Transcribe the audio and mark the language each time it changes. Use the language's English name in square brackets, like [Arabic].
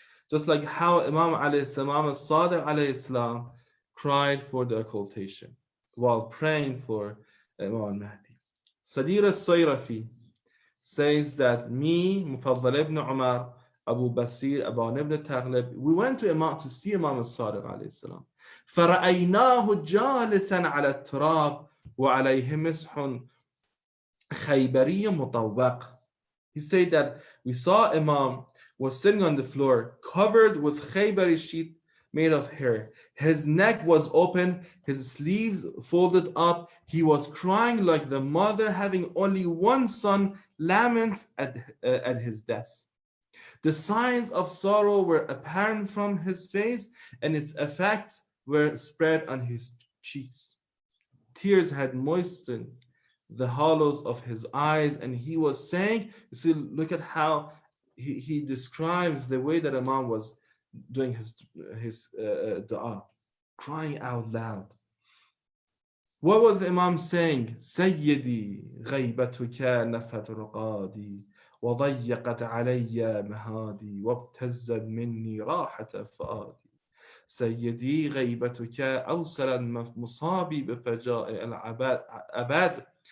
[English] Just like how Imam al-Sadiq alayhi salam cried for the occultation while praying for Imam al-Mahdi. Sadir al-Sayrafi says that me, Mufaddal ibn Umar, Abu Basir, Aban ibn Taghlib, we went to see Imam al-Sadiq alayhi salam. [Arabic] فرأيناه جالسا على التراب وعليه مسح خيبري مطوق. [English] He said that we saw Imam was sitting on the floor covered with Khaybari sheet made of hair. His neck was open, his sleeves folded up. He was crying like the mother having only one son laments at his death. The signs of sorrow were apparent from his face, and its effects were spread on his cheeks. Tears had moistened the hollows of his eyes, and he was saying, you see, look at how he describes the way that Imam was doing his dua, crying out loud. What was Imam saying? [Arabic] سيدي غيبتك نفت رقادي وضيقت علي مهادي وابتزت مني راحة فؤادي سيدي غيبتك أوصل المصابي بفجاء الأبد.